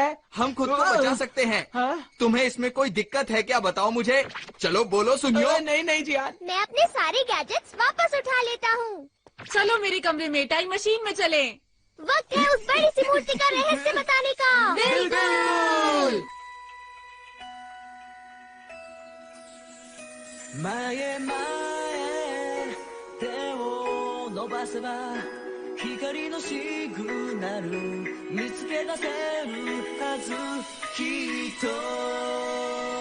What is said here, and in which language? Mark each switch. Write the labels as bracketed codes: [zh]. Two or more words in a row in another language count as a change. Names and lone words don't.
[hi] हम खुद को बचा सकते हैं। तुम्हें इसमें कोई दिक्कत है क्या? बताओ मुझे। चलो बोलो, सुनियो। नहीं नहीं जियान, मैं अपने सारे गैजेट्स वापस उठा लेता हूँ। चलो मेरे कमरे में टाइम मशीन में चले। वक्त है उस बड़ी सी मूर्ति का रहस्य बताने का। बिल्कुल। [ja] 前前手を伸ばせば光のシグナル見つけ出せるはずきっと